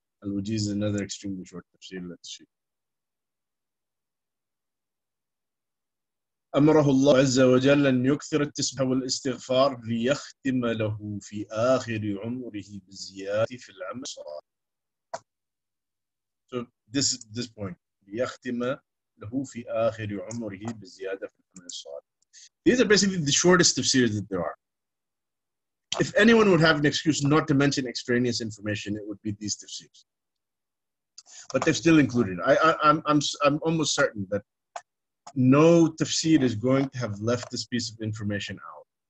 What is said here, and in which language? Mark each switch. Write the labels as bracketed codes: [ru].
[en] Al-Wajiz is another extremely short tafsir. Let's see. [ar] أمره الله عز وجل أن يكثر التسبيح والاستغفار ليختم له في آخر عمره بالزيادة في العمل الصالح. [en] So this point, [ar] ليختم له في آخر عمره بالزيادة في العمل الصالح. [en] These are basically the shortest tafsirs that there are. If anyone would have an excuse not to mention extraneous information, it would be these tafsirs. But they've still included it. I'm almost certain that no tafsir is going to have left this piece of information out.